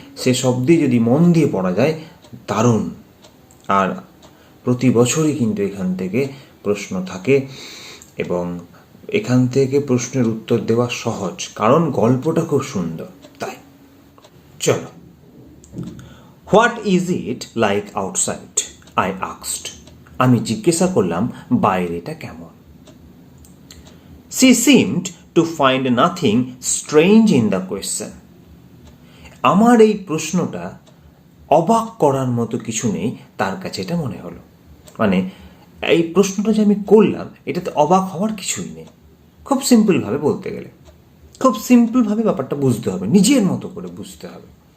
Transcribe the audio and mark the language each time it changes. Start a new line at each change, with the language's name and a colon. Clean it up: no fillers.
Bangla: সে শব্দে যদি মন দিয়ে পড়া যায়, দারুণ। আর প্রতি বছরই কিন্তু এখান থেকে প্রশ্ন থাকে এবং এখান থেকে প্রশ্নের উত্তর দেওয়া সহজ, কারণ গল্পটা খুব সুন্দর। তাই চলো।
English: What is it like outside, I asked.
Bangla: আমি জিজ্ঞাসা করলাম বাইরেটা কেমন।
English: She seemed to find nothing strange in the question.
Bangla: আমার এই প্রশ্নটা অবাক করার মতো কিছু নেই তার কাছে, এটা মনে হলো। মানে এই প্রশ্নটা যে আমি করলাম, এটাতে অবাক হওয়ার কিছুই নেই। খুব সিম্পলভাবে বলতে গেলে, খুব সিম্পলভাবে ব্যাপারটা বুঝতে হবে, নিজের মতো করে বুঝতে হবে।